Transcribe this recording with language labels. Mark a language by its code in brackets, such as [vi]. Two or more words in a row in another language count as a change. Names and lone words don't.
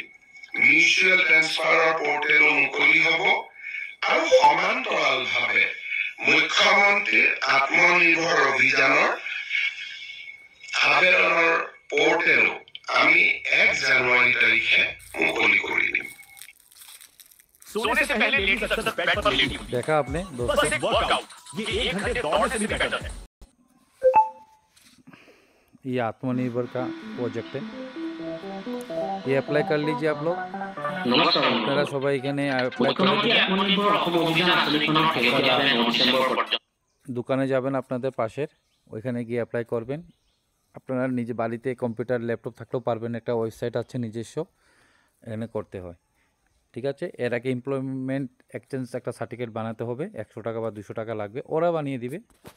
[en] mutual transfer [as] পৰ্টেলো মুকলি হ'ব, আৰু সমান্তৰালভাৱে মুখ্যমন্ত্ৰীৰ আত্মনিৰ্ভৰ অভিযানৰ আবেদনৰ পৰ্টেলো আমি 1 জানুৱাৰী তাৰিখে মুকলি কৰি দিম। [hi] सोने से पहले लेडी सबसे बेड पर लेटी हुई। देखा आपने बस दोस्तों? एक वर्कआउट, ये 1 घंटे दौड़ने से भी बेटर है। ये आत्मनिर्भर का प्रोजेक्ट है, ये अप्लाई कर लीजिए आप लोग। [as] নমস্কাৰ [bn] আপনারা সবাই এখানে অ্যাপ্লাই করে [as] মুখ্যমন্ত্রী আত্মনির্ভর অসম অভিযান আঁচনিখনৰ শেষৰ দিনা 9 ডিসেম্বৰ পৰ্যন্ত [bn] দোকানে যাবেন আপনাদের পাশের, ওইখানে গিয়ে অ্যাপ্লাই করবেন। আপনারা নিজে বাড়িতে [en] computer laptop [bn] থাকলেও পারবেন, একটা ওয়েবসাইট আছে নিজস্ব, এখানে করতে হয়, ঠিক আছে? এর আগে [en] employment exchange [bn] একটা সার্টিফিকেট বানাতে হবে, 100 টাকা বা 200 টাকা লাগবে, ওরা বানিয়ে দিবে।